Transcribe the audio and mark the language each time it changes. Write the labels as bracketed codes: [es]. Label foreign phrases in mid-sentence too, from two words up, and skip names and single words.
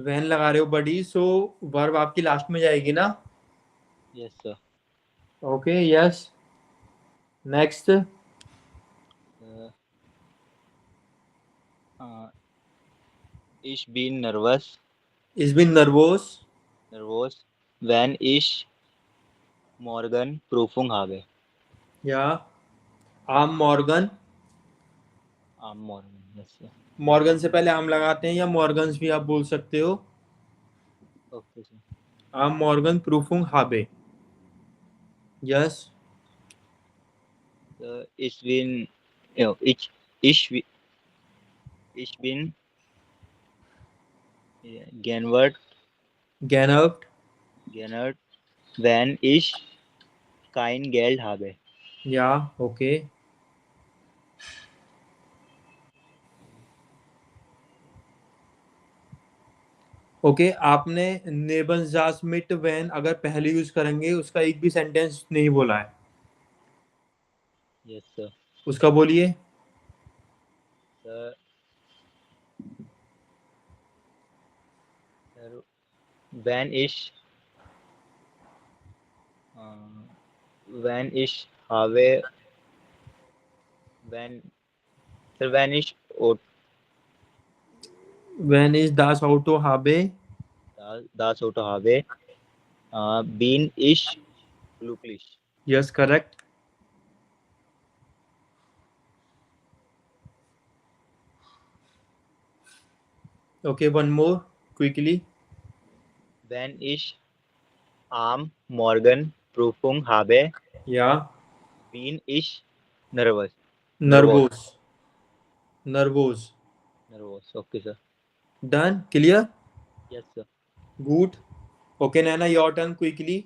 [hi] वैन लगा रहे हो बड़ी, [en] so verb [hi] आपकी लास्ट में जाएगी ना। [en] yes sir. okay, yes. next. [de] ich bin ich bin nervös. nervös wenn ich morgen Prüfung habe। या am Morgen. am morgen। [en] yes sir. [hi] मॉर्गन से पहले आम लगाते हैं, या मॉर्गन्स भी आप बोल सकते हो। [en] okay sir. [de] am Morgen Prüfung habe. [en] यस। [de] Ich bin, no, ich bin genervt, Genervt. genervt, wenn ich kein Geld habe. Ja, [en] okay. [hi] ओके आपने [de] Nebensatz mit wenn [hi] अगर पहले यूज करेंगे उसका एक भी सेंटेंस नहीं बोला है, [en] Yes, sir. [hi] उसका बोलिए. [en] Sir, sir, [de] when ich, when ich habe, [en] when, sir, when ich When is [de] das Auto habe? das Auto habe, bin ich glücklich. [en] Yes, correct. Okay, one more quickly. [de] Wenn ich am Morgen Prüfung habe, [en] Yeah. [de] bin ich nervös. [en] Nervous. Nervous. Nervös. Okay, sir. Done. Clear. Yes, sir. Good. Okay, Nana, your turn quickly.